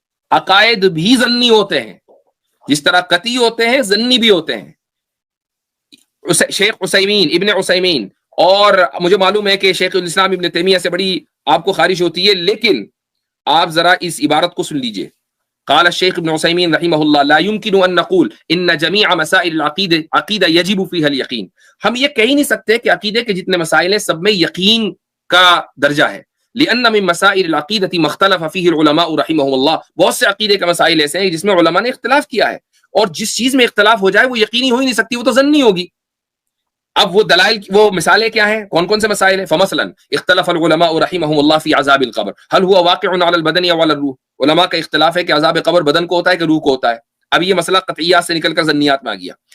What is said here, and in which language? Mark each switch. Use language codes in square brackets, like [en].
[ur] عقائد بھی ظنی ہوتے ہیں, جس طرح قطعی ہوتے ہیں ظنی بھی ہوتے ہیں. شیخ عثیمین, ابن عثیمین, اور مجھے معلوم ہے کہ شیخ الاسلام ابن تیمیہ سے بڑی آپ کو خارش ہوتی ہے, لیکن آپ ذرا اس عبارت کو سن لیجئے. [ar] قال الشيخ ابن عثيمين رحمه الله لا يمكن ان نقول ان جميع مسائل العقیدہ يجب فيها اليقين. [ur] ہم یہ کہہ نہیں سکتے کہ عقیدے کے جتنے مسائل ہیں سب میں یقین کا درجہ ہے. [ar] لان من مسائل العقیدہ مختلف فيه العلماء رحمهم الله. [ur] بہت سے عقیدے کے مسائل ایسے ہیں جس میں علماء نے اختلاف کیا ہے, اور جس چیز میں اختلاف ہو جائے وہ یقینی ہو ہی نہیں سکتی, وہ تو ظنی ہوگی. اب وہ دلائل, وہ مثالیں کیا ہیں, کون کون سے مسائل ہیں؟ [ar] فمثلا اختلف العلماء رحمهم الله في عذاب القبر هل هو واقع على البدن او على الروح. [ur] علماء کا اختلاف ہے کہ عذاب قبر بدن کو ہوتا ہے کہ روح کو ہوتا ہے. اب یہ مسئلہ قطعیات سے نکل کر ظنیات میں آ گیا.